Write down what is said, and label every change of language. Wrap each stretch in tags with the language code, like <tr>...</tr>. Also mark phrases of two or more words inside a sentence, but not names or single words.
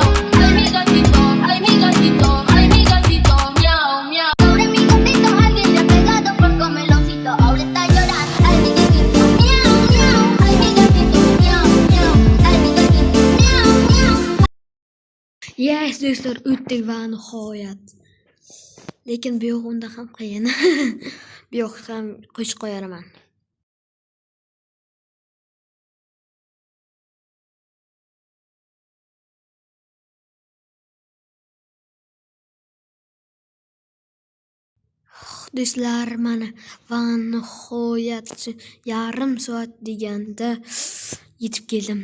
<es>Ay, mi gatito, ay, mi gatito, ay, mi gatito, miau, miau. Pobre mi gatito, alguien le ha pegado por comeloncito. Ahora está llorando. Ay, mi gatito, miau, miau. Ay, mi gatito, miau, miau. Ay, mi gatito, miau, miau.</es> <en>Yes,</en> <uz>do'stlar, o'tdik va nihoyat. Lekin bu yoq unda ham qiyin. Bu yoq ham qo'shib qo'yaraman. Do'stlar, mana va nihoyat yarim soat deganda yetib keldim.</uz>